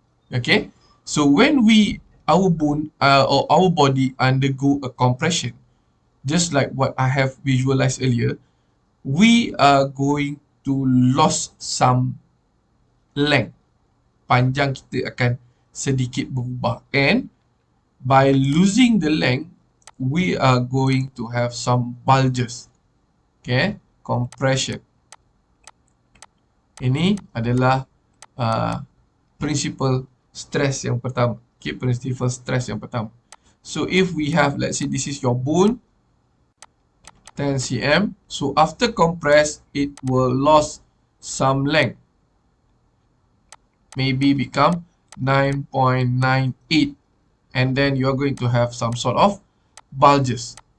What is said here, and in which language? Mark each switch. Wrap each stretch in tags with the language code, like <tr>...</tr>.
<en>Okay, so when our bone or our body undergo a compression, just like what I have visualized earlier, we are going to lose some length.</en> <ms>Panjang kita akan sedikit berubah,</ms> <en>and by losing the length, we are going to have some bulges. Okay, compression.</en> <ms>Ini adalah principal stress yang pertama. Okay, principal stress yang pertama.</ms> <en>So if we have, let's say this is your bone, 10 cm. So after compress, it will lose some length. Maybe become 9.98, and then you are going to have some sort of bulges.</en>